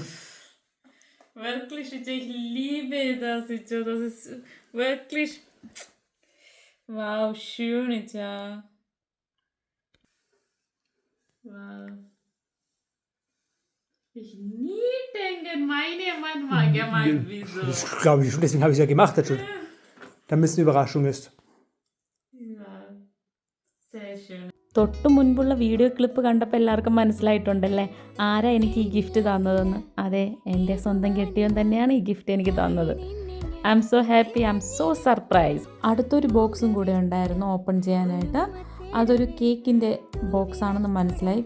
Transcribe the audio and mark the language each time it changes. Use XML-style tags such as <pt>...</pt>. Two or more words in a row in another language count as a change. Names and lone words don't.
<de>wirklich, ich liebe das, das ist wirklich, wow, schön, ja. Wow. Ich nie denken, meine Mann war gemeint, wieso? Das glaube ich schon, deswegen habe ich es ja gemacht, das schon. Damit es eine Überraschung ist.</de> <ml>തൊട്ട് മുൻപുള്ള</ml> <en>video clip</en> <ml>കണ്ടപ്പോൾ എല്ലാവർക്കും മനസ്സിലായിട്ടുണ്ടല്ലേ ആരാ എനിക്ക് ഈ ഗിഫ്റ്റ് തന്നതെന്ന്. അതെ, എൻ്റെ സ്വന്തം കെട്ടിയവൻ തന്നെയാണ് ഈ ഗിഫ്റ്റ് എനിക്ക് തന്നത്.</ml> <en>I am so happy, I am so surprise.</en> <ml>അടുത്തൊരു ബോക്സും കൂടെ ഉണ്ടായിരുന്നു ഓപ്പൺ ചെയ്യാനായിട്ട്. അതൊരു കേക്കിൻ്റെ ബോക്സ് ആണെന്ന് മനസ്സിലായി.</ml>